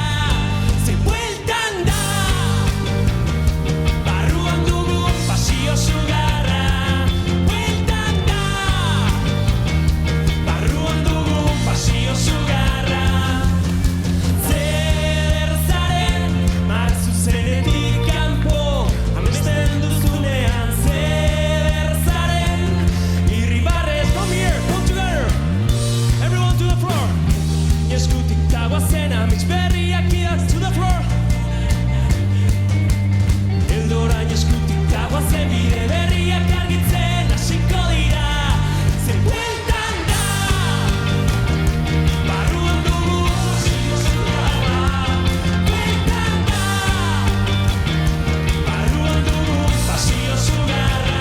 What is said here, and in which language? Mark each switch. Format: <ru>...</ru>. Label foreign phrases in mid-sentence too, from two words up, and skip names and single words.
<eu>Ze bueltan da barruan dugun pasio sugarra, bueltan da barruan dugun pasio sugarra. Zer zaren marzuzenetik kanpo amesten duzunean, zer zaren irribarrez.</eu> <en>Come here, come together, everyone to the floor.</en> <eu>Eskutik dagoazen amets berriak idatz</eu> <en>to the floor.</en> <eu>Eldorain eskutik dagoazen bide berriak argitzen hasiko dira. Ze bueltan da barruan dugu pasio sugarra, bueltan da barruan dugu pasio sugarra.</eu>